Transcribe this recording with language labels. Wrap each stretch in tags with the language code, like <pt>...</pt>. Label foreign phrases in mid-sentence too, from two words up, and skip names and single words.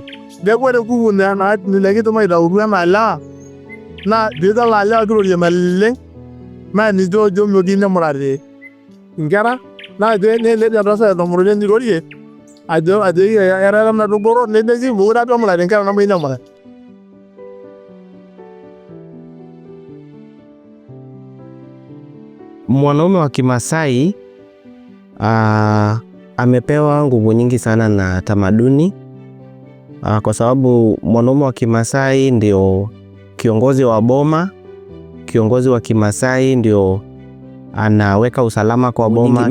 <mas>Neeku ore nguvu nikidim aitautu enaa lewa naa piidol aa lewa kirorie naleng naa ninche oojo meyieu nemurati nkera naa nejo entasat entomononi enye irorie ajo etaa enatubulu nejoki mekure apa emurati nkera nemeyieu nemurati.</mas> <sw>Mwanaume wa Kimasai amepewa nguvu nyingi sana na tamaduni kwa sababu mwanaume wa Kimasai ndio kiongozi wa boma, kiongozi wa Kimasai ndio anaweka usalama kwa boma.</sw>